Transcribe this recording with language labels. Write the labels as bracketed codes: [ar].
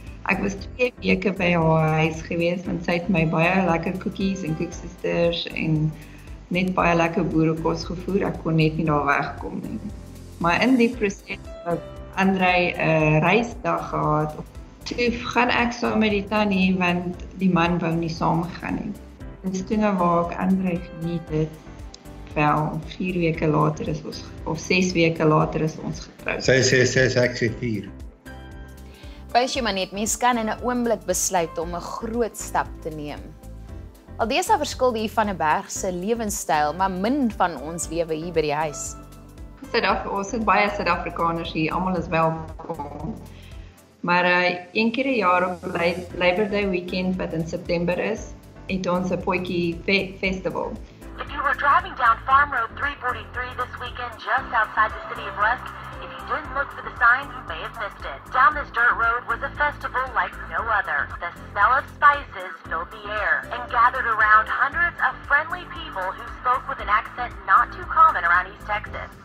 [af] Ek was 2 weke by haar huis gewees want sy het my baie lekker koekies en koeksisters en net baie lekker boerekos gevoer. Ek kon net nie daar wegkom nie. Maar in die proses het Andrei 'n reisdag gehad. Toe gaan ek saam met die tannie want die man wou nie saamgaan nie. Dis toe nou waar ek Andrei geniet het. Wel 4 weke later is ons of 6 weke later is ons getroud. Sy sê ek sê 4. Wys jy maar net, mens kan in 'n oomblik besluit om 'n groot stap te neem. Aldeesa verskil die van 'n berg se lewenstyl, maar min van ons lewe hier by die huis. Ons het baie Suid-Afrikaners hier, almal is welkom. Maar een keer 'n jaar op Labor Day weekend wat in September is, het ons 'n potjie festival. [en] If you were driving down Farm Road 343 this weekend just outside the city of Rusk, if you didn't look for the sign, you may have missed it. Down this dirt road was a festival like no other. The smell of spices filled the air and gathered around hundreds of friendly people who spoke with an accent not too common around East Texas.